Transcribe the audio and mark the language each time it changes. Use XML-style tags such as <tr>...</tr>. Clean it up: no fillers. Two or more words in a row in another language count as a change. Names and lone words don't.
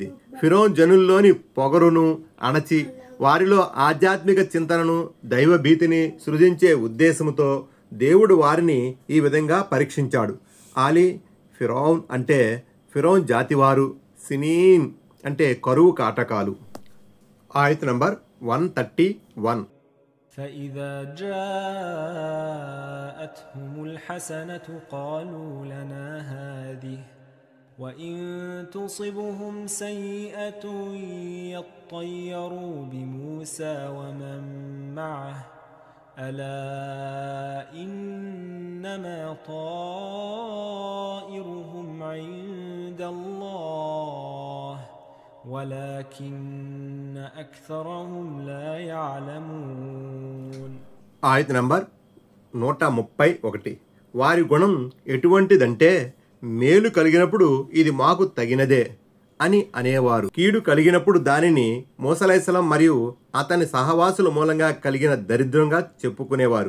<te>ఫిరౌన్ జనుల్లోని పొగరును అణచి వారిలో ఆధ్యాత్మిక చింతనను, దైవభీతిని సృజించే ఉద్దేశంతో దేవుడు వారిని ఈ విధంగా పరీక్షించాడు.</te> <ar>آل فرعون</ar> <te>అంటే ఫిరౌన్ జాతివారు, సినీన్ అంటే కరువు కాటకాలు. ఆయత్ నంబర్ 131.</te> <ar>فإذا جاءتهم الحسنة قالوا لنا هذه وإن تصبهم سيئة يطيروا بموسى ومن معه ألا إنما طائرهم عند الله ولكن أكثرهم لا يعلمون.</ar> <te>ఆయత నంబర్ 131. వారి గుణం ఎటువంటిదంటే మేలు కలిగినప్పుడు ఇది మాకు తగినదే అని అనేవారు, కీడు కలిగినప్పుడు దానిని మూసా అలైహిస్సలాం మరియు అతని సహవాసుల మూలంగా కలిగిన దరిద్రంగా చెప్పుకునేవారు.</te>